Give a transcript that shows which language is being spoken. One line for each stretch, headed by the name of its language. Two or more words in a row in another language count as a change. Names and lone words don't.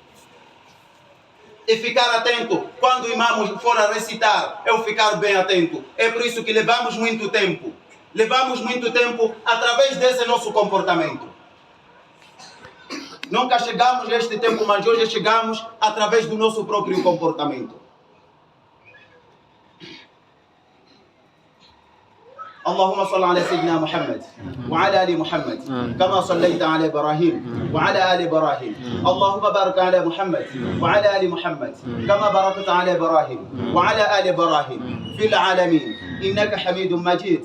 Portuguese: E ficar atento, quando o imam for a recitar, eu ficar bem atento. É por isso que levamos muito tempo através desse nosso comportamento. Nunca chegamos a este tempo, mas hoje chegamos através do nosso próprio comportamento.
Arabic: اللهم صل على سيدنا محمد وعلى آل محمد كما صليت على إبراهيم وعلى آل إبراهيم. اللهم بارك على محمد وعلى آل محمد كما باركت على إبراهيم وعلى آل إبراهيم في العالمين إنك حميد مجيد.